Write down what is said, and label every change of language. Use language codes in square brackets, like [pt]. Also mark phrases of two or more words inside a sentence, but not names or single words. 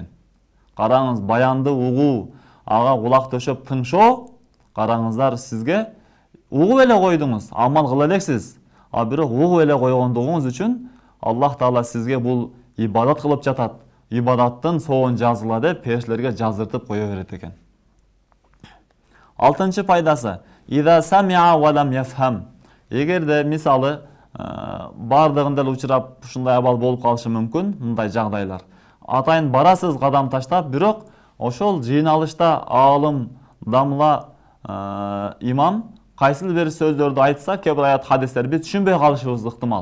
[ky] Караңыз, баянды угуу, ага кулак төшөп тыңшоо, караңыздар, сизге угуп эле койдуңуз, амал кыла элексиз. А бирок угуп эле койгондугуңуз үчүн Аллах Таала сизге бул ибадат кылып жатат, ибадаттын соон жазыла деп периштелерге жаздыртып кое берет экен. Алтынчы пайдасы: [ar] "إذا سمع ولم يفهم." [ky] Эгерде мисалы бардыгында деле учурап ушундай абал болуп калышы мүмкүн, мындай жагдайлар. Атайын барасыз кадам таштап, бирок ошол жыйналышта аалым, дамла, имам кайсыл бир сөздөрдү айтса, кээ бир аят хадистер биз түшүнбөй калышыбыз ыктымал.